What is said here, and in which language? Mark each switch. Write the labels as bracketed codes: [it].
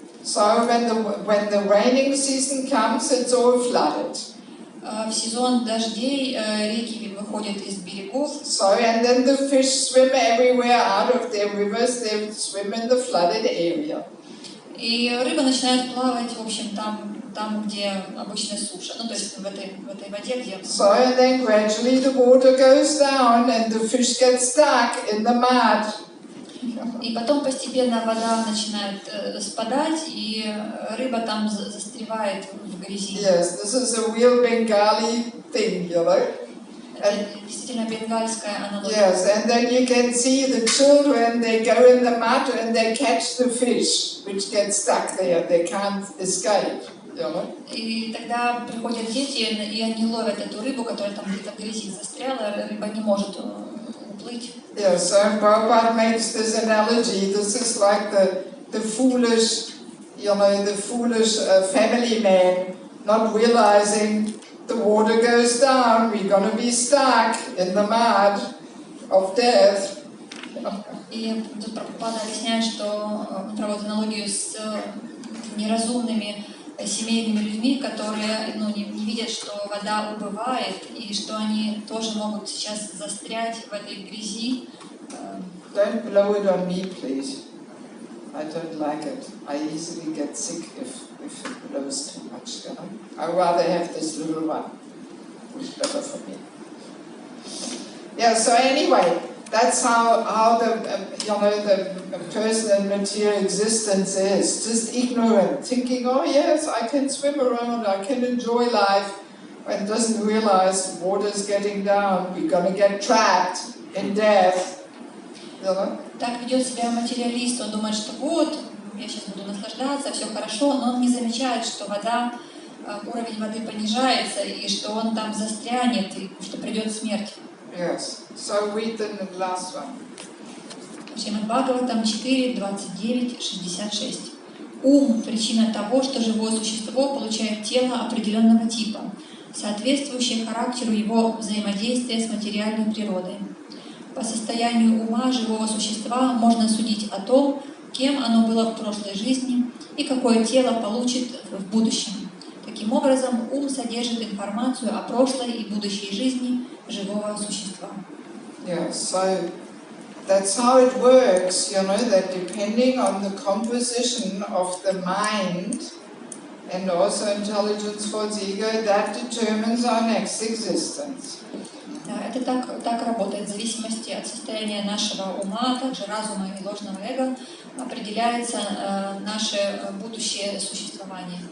[en] So when the raining season comes, it's all flooded. [ru] В сезон дождей реки выходят из берегов. [en] So and then the fish swim everywhere out of their rivers. They swim in the flooded area. [ru] И рыба начинает плавать, в общем, там, где обычная суша, то есть в этой воде, где. [en] So and then gradually the water goes down and the fish gets stuck in the mud. [ru] И потом постепенно вода начинает спадать, и рыба там застревает в грязи. [en] Yes, this is a real Bengali thing, you know. [ru] Это действительно бенгальская аналогия. [en] Yes, and then you can see the children, they go in the mud and they catch the fish, which gets stuck there. They can't escape, you know. [ru] И тогда приходят дети, и они ловят эту рыбу, которая там где-то в грязи застряла, рыба не может уплыть. [en] Yeah, so Prabhupada makes this analogy. This is like the foolish, the foolish family man not realizing the water goes down, we're going to be stuck in the mud of death. [ru] И тут Прабхупада объясняет, что он проводит аналогию с неразумными семейными людьми, которые не видят, что вода убывает, и что они тоже могут сейчас застрять в этой грязи. [en] Don't blow it on me, please. I don't like it. I easily get sick if it blows too much. You know? I'd rather have this little one. It's better for me. Yeah. So anyway, that's how the the personal material existence is, just ignorant, thinking, oh yes, I can swim around, I can enjoy life, and doesn't realize water's getting down, we're gonna get trapped in death. [ru] Так ведет себя материалист, он думает, что вот, я сейчас буду наслаждаться, все хорошо, но он не замечает, что вода, уровень воды понижается, и что он там застрянет, и что придет смерть. [en] Yes. So read the last one. [ru] Шримад Бхагаватам 4, 29, 66. Ум – причина того, что живое существо получает тело определенного типа, соответствующее характеру его взаимодействия с материальной природой. По состоянию ума живого существа можно судить о том, кем оно было в прошлой жизни и какое тело получит в будущем. Таким образом, ум содержит информацию о прошлой и будущей жизни живого существа. [en] Yes, so that's how it works, that depending on the composition of the mind and also intelligence for the ego, that determines our next existence. [ru] Это так работает. В зависимости от состояния нашего ума, также разума и ложного эго, определяется наше будущее существование.